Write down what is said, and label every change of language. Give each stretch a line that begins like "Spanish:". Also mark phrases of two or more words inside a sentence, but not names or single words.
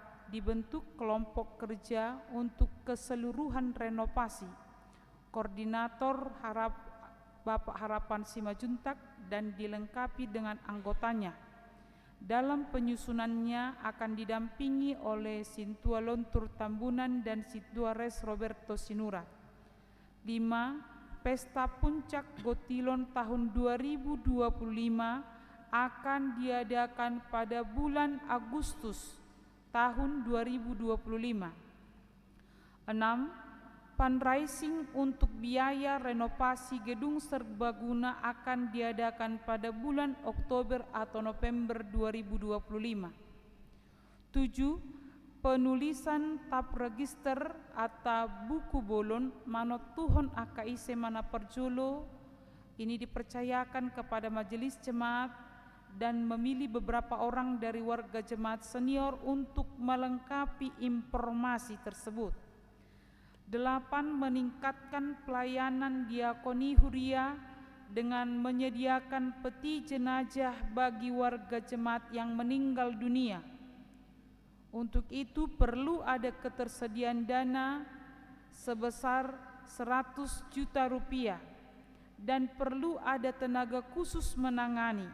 Indonesian: Dibentuk kelompok kerja untuk keseluruhan renovasi. Koordinator Bapak Harapan Simajuntak dan dilengkapi dengan anggotanya. Dalam penyusunannya akan didampingi oleh Sintua Lontur Tambunan dan Sintua Res Roberto Sinura. 5. Pesta Puncak Gotilon tahun 2025 akan diadakan pada bulan Agustus tahun 2025. 6. Fundraising untuk biaya renovasi gedung serbaguna akan diadakan pada bulan Oktober atau November 2025. 7. penulisan tab register atau
Batak Toba: buku bolon manot tuhon akaise mana perjolo
Indonesian: ini dipercayakan kepada majelis jemaat dan memilih beberapa orang dari warga jemaat senior untuk melengkapi informasi tersebut. 8. Meningkatkan pelayanan diakoni huria dengan menyediakan peti jenazah bagi warga jemaat yang meninggal dunia. Untuk itu perlu ada ketersediaan dana sebesar 100 juta rupiah dan perlu ada tenaga khusus menangani.